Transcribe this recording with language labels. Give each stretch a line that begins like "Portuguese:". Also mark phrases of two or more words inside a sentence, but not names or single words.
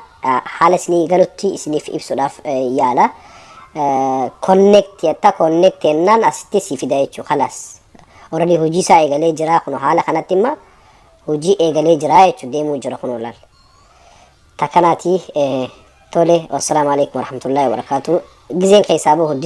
Oromo: Haala isinii galutti isiniif ibsuudhaaf yaala. Connect jetta connect jennaan asitti si fida jechuudha. Kalaas. Orali hojii isaa eegalee jira kun haala kanatti imma hojii eegalee jira jechuudha deemuu jira kun olaal. Takkanaati tole
Arabic: والسلام عليكم ورحمة الله وبركاته.
Oromo: Gizeen keessaa boo